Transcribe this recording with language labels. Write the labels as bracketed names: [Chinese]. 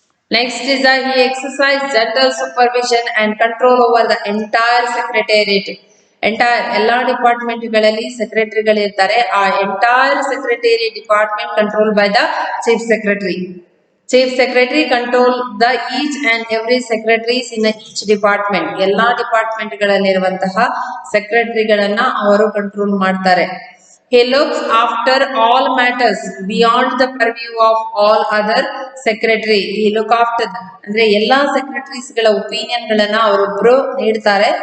[English] Next is he exercise general supervision and control over the entire secretariat. [Kannada] ಎಲ್ಲಾ department ಗಳಲ್ಲಿ ಸೆಕ್ರೆಟರಿಗಳು ಇರ್ತಾರೆ. [English] ಆ entire secretariat department control by the chief secretary. Chief secretary control the each and every secretaries in each department. [Kannada] ಎಲ್ಲಾ department ಗಳಲ್ಲಿರುವಂತಹ ಸೆಕ್ರೆಟರಿಗಳನ್ನ ಅವರು control ಮಾಡ್ತಾರೆ. [English] He looks after all matters beyond the purview of all other secretary. He look after [Kannada] ಅಂದ್ರೆ ಎಲ್ಲಾ secretaries ಗಳ opinion ಗಳನ್ನ ಅವರೊಬ್ರು ನೀಡ್ತಾರೆ.